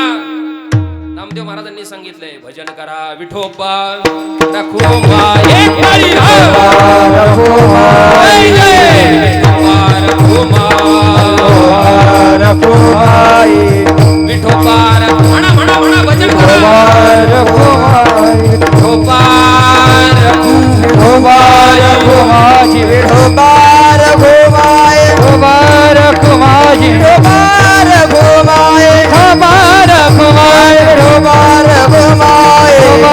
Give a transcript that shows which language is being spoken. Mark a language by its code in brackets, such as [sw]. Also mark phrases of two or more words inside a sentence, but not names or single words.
[mr] नामदेव महाराजांनी सांगितलंय भजन करा. विठोबा रखुमा एक टाळी. रखुमा विठोबा म्हणा म्हणा म्हणा भजन करा. विठोबा रखुमाजी विठोबा रखुमाय विठोबा रखुमाजी विठोबा रखुमाय विठोबा रखुमाय विठोबा रखुमाय विठोबा